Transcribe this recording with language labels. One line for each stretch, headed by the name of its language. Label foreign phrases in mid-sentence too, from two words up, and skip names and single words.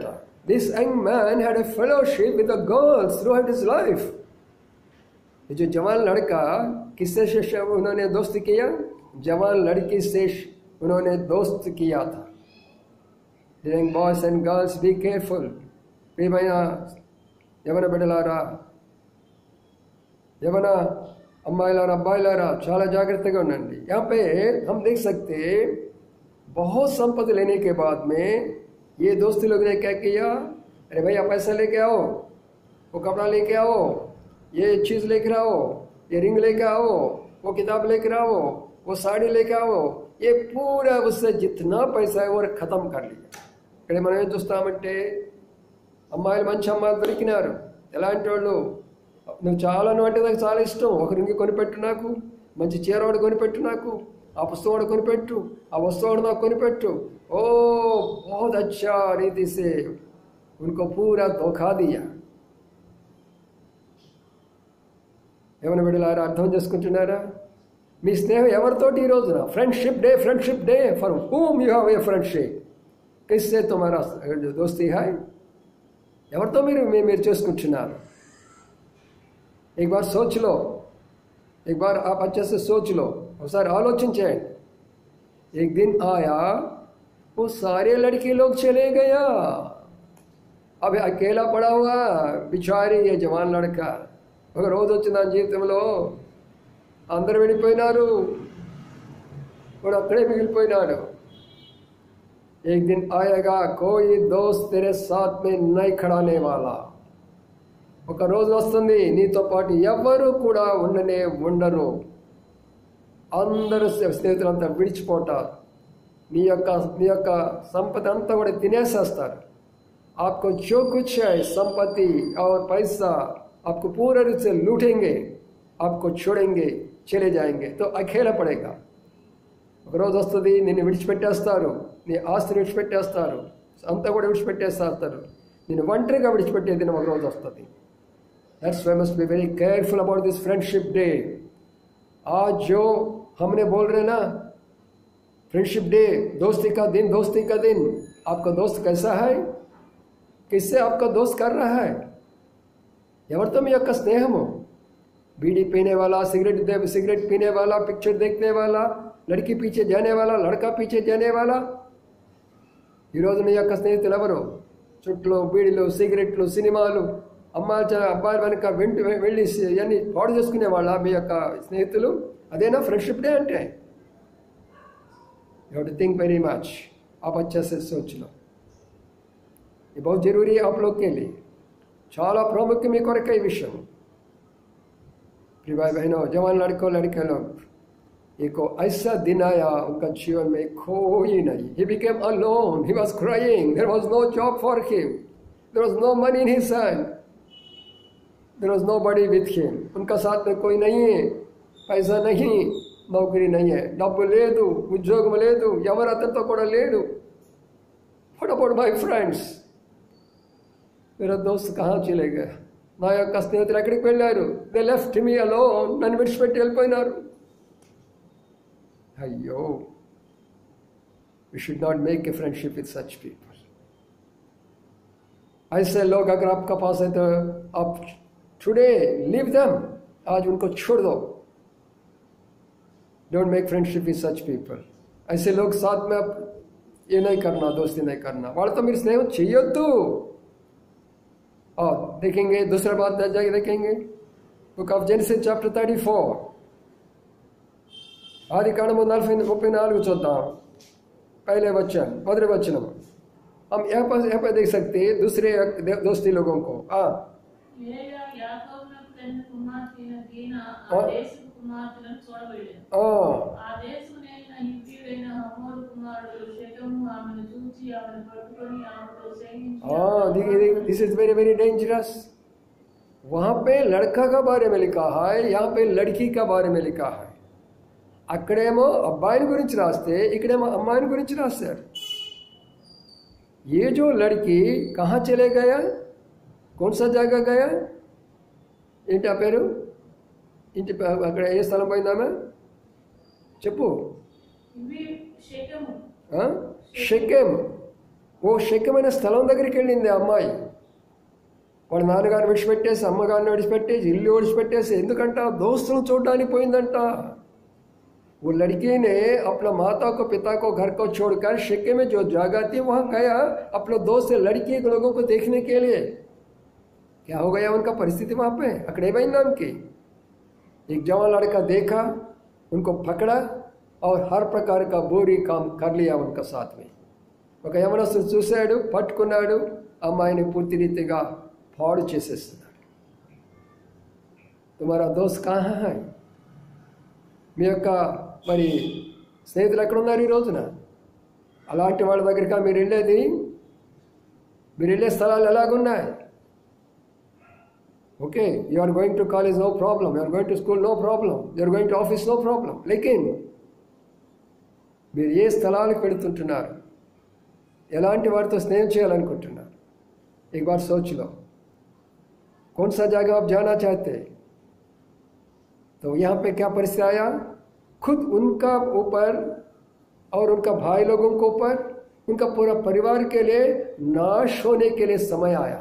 English: This young man had a fellowship with the girls throughout his life.
Hindi: ये जो जवान लड़का किससे उन्होंने दोस्त किया? जवान लड़की से उन्होंने दोस्त किया था.
English: Young boys and girls, be careful.
Telugu: ప్రియమైన యవన బిడ్డలారా, యవన అమ్మాయిలారా, అబ్బాయిలారా చాలా జాగ్రత్తగా ఉండండి.
Hindi: यहाँ पे हम देख सकते बहुत संपत्ति लेने के बाद में ये दोस्त लोग ने क्या किया? अरे भैया पैसा लेके आओ, वो कपड़ा लेके आओ, ये चीज़ लेकर आओ, ये रिंग लेके आओ, वो किताब लेकर आओ, वो साड़ी लेके आओ. ये पूरा उससे जितना पैसा है वो ख़त्म कर लिया.
Telugu: ఇక్కడ మనం ఏం చూస్తామంటే అమ్మాయిలు మంచి అమ్మాయిలు దొరికినారు. ఎలాంటి వాళ్ళు? నువ్వు చాలా అంటే నాకు చాలా ఇష్టం, ఒక రింగి కొనిపెట్టు, నాకు మంచి చీర వాడు కొనిపెట్టు, నాకు ఆ పుస్తకం వాడు కొనిపెట్టు, ఆ వస్తువు నాకు కొనిపెట్టు.
Hindi: ఓ बहुत अच्छा रीति से उनको पूरा धोखा दिया.
Telugu: ఏమైనా బిడ్డలారా అర్థం చేసుకుంటున్నారా? మీ స్నేహం ఎవరితోటి ఈ రోజున?
English: Friendship day for whom you have a friendship.
Hindi: किससे तुम्हारा जो दोस्ती है?
Telugu: ఎవరితో మీరు చేసుకుంటున్నారు?
Hindi: एक बार सोच लो, एक बार आप अच्छे से सोच लो,
Telugu: ఒకసారి ఆలోచించండి.
Hindi: एक दिन आया वो सारे लड़के लोग चले गया, अब अकेला पड़ा हुआ बिचारी ये जवान लड़का.
Telugu: ఒక రోజు వచ్చిన జీవితంలో అందరూ వెళ్ళిపోయినారు, వాడు అక్కడే మిగిలిపోయినాడు.
Hindi: एक दिन आएगा कोई दोस्त तेरे साथ में नहीं खड़ाने वाला.
Telugu: ఒక రోజు వస్తుంది నీతో పాటు ఎవరు కూడా ఉండరు. అందరూ స్నేహితులంతా విడిచిపోతారు. నీ యొక్క సంపద అంతా కూడా తినేసేస్తారు.
Hindi: आपको जो कुछ है संपत्ति और पैसा आपको पूरा रूप से लूटेंगे, आपको छोड़ेंगे, चले जाएंगे. तो अकेला पड़ेगा.
Telugu: ఒక రోజు వస్తుంది, నిన్ను విడిచిపెట్టేస్తారు, నీ ఆస్తిని విడిచిపెట్టేస్తారు, అంతా కూడా విడిచిపెట్టేస్తారు. నేను ఒంటరిగా విడిచిపెట్టే దినం ఒక రోజు వస్తుంది.
English: That's why must be very careful about this friendship day.
Hindi: आज जो हमने बोल रहे ना
English: friendship day,
Hindi: दोस्ती का दिन, आपका दोस्त कैसा है, किससे आपका दोस्त कर रहा है,
Telugu: ఎవరితో మీ యొక్క స్నేహము?
Hindi: बीड़ी पीने वाला, सिगरेट पीने वाला, पिक्चर देखने वाला, लड़की पीछे जाने वाला, लड़का पीछे जाने वाला.
Telugu: ఈరోజు మీ యొక్క స్నేహితులు ఎవరు? చుట్లు, బీడీలు, సిగరెట్లు, సినిమాలు, అబ్బాయిల వెనక వెళ్ళి ఇవన్నీ పాడు చేసుకునే వాళ్ళ మీ యొక్క స్నేహితులు? అదేనా
English: friendship day
Telugu: అంటే?
English: You have to think very much.
Hindi: आप अच्छे से सोच लो. ये बहुत जरूरी है आप लोग के लिए.
Telugu: చాలా ప్రాముఖ్యం మీ కొరకే ఈ విషయం.
Hindi: भाई बहनों, जवान लड़कों लड़के लोग, एक ऐसा दिन आया उनका जीवन में कोई नहीं.
English: He became alone. He was crying. There was no job for him. There was no money in his hand. There was nobody with him.
Hindi: उनका साथ में कोई नहीं है, पैसा नहीं, नौकरी नहीं है,
Telugu: డబ్బు లేదు, ఉద్యోగం లేదు, ఎవరు అతనితో కూడా లేడు.
English: What about my friends?
Hindi: मेरा दोस्त कहाँ चले गए?
Telugu: నా యొక్క స్నేహితులు ఎక్కడికి వెళ్ళారు?
English: They left me alone.
Telugu: నన్ను విడిచిపెట్టి వెళ్ళిపోయినారు. అయ్యో,
English: We should not make a friendship with such people.
Hindi: ऐसे लोग अगर आपका पास है तो आप
English: today leave them.
Hindi: आज उनको छोड़ दो.
English: Don't make friendship with such people.
Hindi: ऐसे लोग साथ में आप ये नहीं करना, दोस्ती नहीं करना.
Telugu: వాళ్ళతో మీరు స్నేహం చేయొద్దు.
Hindi: और देखेंगे दूसरा बात जाके देखेंगे
English: book of Genesis chapter 34
Telugu: ఆదికాండము 34 చూద్దాం.
Hindi: पहले वचन, मोदरे वचन हम यहाँ पर देख सकते हैं दूसरे दोस्ती लोगों को.
English: This is very very dangerous.
Hindi: वहां पे लड़का का बारे में लिखा है, यहाँ पे लड़की का बारे में लिखा है.
Telugu: అక్కడేమో అబ్బాయిని గురించి రాస్తే ఇక్కడేమో అమ్మాయిని గురించి రాశారు.
Hindi: ये जो लड़की कहाँ चले गया, कौन सा जगह गया,
Telugu: ఏంటి ఆ పేరు, ఇంటి అక్కడ ఏ స్థలం పోయిందామె చెప్పు? షెకెం. ఓ షెకెమైన స్థలం దగ్గరికి వెళ్ళింది ఆ అమ్మాయి. వాళ్ళ నాన్నగారిని విడిచిపెట్టేసి, అమ్మగారిని విడిచిపెట్టేసి, ఇల్లు విడిచిపెట్టేసి, ఎందుకంట దోస్తులను చూడడానికి పోయిందంట. वो लड़की ने अपना माता को, पिता को, घर को छोड़कर शेके में जो जगह थी वहां गया अपने दोस्त लड़की के लोगों को देखने के लिए. क्या हो गया उनका परिस्थिति वहां पे? अकड़े भाई नाम की एक जवान लड़का देखा, उनको पकड़ा और हर प्रकार का बुरी काम कर लिया उनका साथ में. ఒక యవనస్తుడు చూశాడు, పట్టుకున్నాడు, అమ్మాయిని పూర్తి రీతిగా పాడు చేసేస్తున్నాడు.
Hindi: तुम्हारा दोस्त कहाँ है?
Telugu: మీ యొక్క మరి స్నేహితులు ఎక్కడ ఉన్నారు ఈ రోజున? అలాంటి వాళ్ళ దగ్గరికి మీరు వెళ్ళేది? మీరు వెళ్ళే స్థలాలు ఎలాగున్నాయి? ఓకే,
English: You are going to college, no problem. You are going to school, no problem. You are going to office, no problem.
Telugu: లేకిన్ మీరు ఏ స్థలాలకు వెళుతుంటున్నారు, ఎలాంటి వారితో స్నేహం చేయాలనుకుంటున్నారు?
Hindi: एक बार सोच लो, कौन सा जगह आप जाना चाहते हैं? तो यहाँ पे क्या परिस्थिति आया? खुद उनका ऊपर और उनका भाई लोगों के ऊपर, उनका पूरा परिवार के लिए नाश होने के लिए समय आया.